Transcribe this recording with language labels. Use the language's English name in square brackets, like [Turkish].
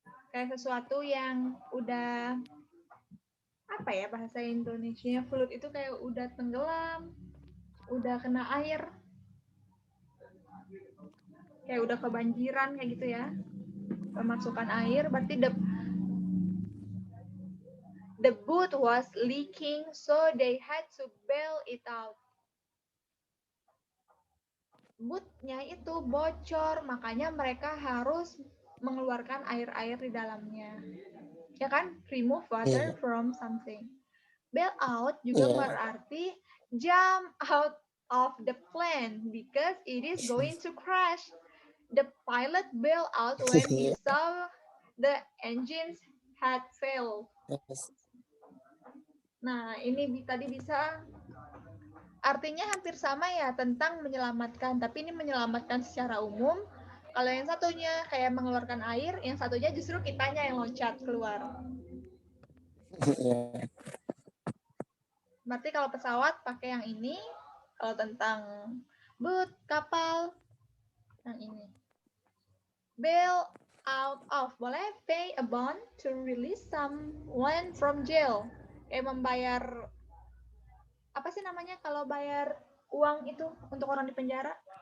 [Indonesian] Kayak sesuatu yang udah apa ya bahasa Indonesia, fluid itu kayak udah tenggelam, udah kena air, kayak udah kebanjiran kayak gitu ya, pemasukan air. [English] Berarti the boat was leaking, so they had to bail it out. [Indonesian] Bootnya itu bocor, makanya mereka harus mengeluarkan air-air di dalamnya. Ya kan? [English] Remove water from something. Bail out [Indonesian] juga berarti [English] jump out of the plane because it is going to crash. The pilot bailed out when he saw the engines had failed. [Indonesian] Nah, ini tadi bisa artinya hampir sama ya, tentang menyelamatkan, tapi ini menyelamatkan secara umum. Kalau yang satunya kayak mengeluarkan air, yang satunya justru kitanya yang loncat keluar. Berarti kalau pesawat pakai yang ini, kalau tentang boat, kapal, yang ini. [English] Bail out of, boleh pay a bond to release someone from jail. [Indonesian] Kayak membayar, apa sih namanya kalau bayar uang itu untuk orang di penjara?